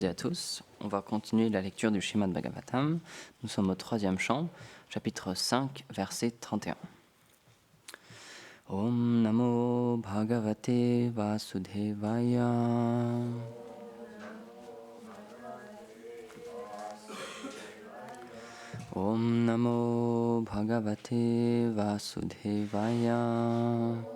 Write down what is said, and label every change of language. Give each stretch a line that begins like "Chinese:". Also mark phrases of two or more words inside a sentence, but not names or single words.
French: À tous, on va continuer la lecture du Srimad Bhagavatam. Nous sommes au 3e chant, chapitre 5, verset 31.
Sanskrit: ॐ नमो भगवते वासुदेवाय. ॐ नमो भगवते वासुदेवाय.